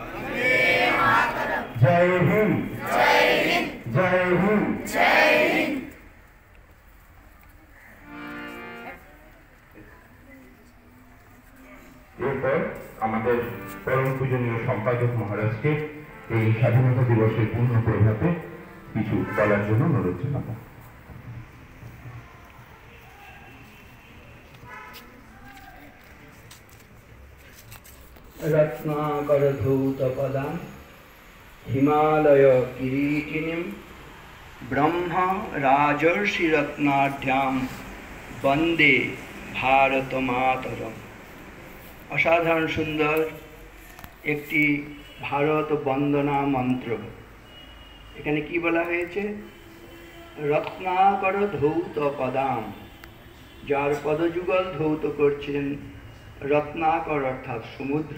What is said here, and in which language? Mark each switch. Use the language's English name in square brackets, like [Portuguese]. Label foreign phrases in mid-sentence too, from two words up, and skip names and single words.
[Hindi] जय हिंद, जय हिंद, जय हिंद, जय हिंद। [Bangla] এরপর আমাদের পরম পূজনীয় সম্পাদক মহারাজকে এই স্বাধীনতা দিবসের পূর্ণ প্রভাতে কিছু বলার জন্য অনুরোধ জানাবো। [Sanskrit] रत्नाकरधौतपदां हिमालय किरीटिनीं ब्रह्म राजर्षिरत्नाढ्यां वंदे भारत मातरम। [Bangla] অসাধারণ সুন্দর একটি ভারত বন্দনা মন্ত্র। এখানে কি বলা হয়েছে? [Sanskrit] রত্নাকর ধৌত পদাম, [Bangla] যার পদযুগল ধৌত করছেন রত্নাকর অর্থাৎ সমুদ্র।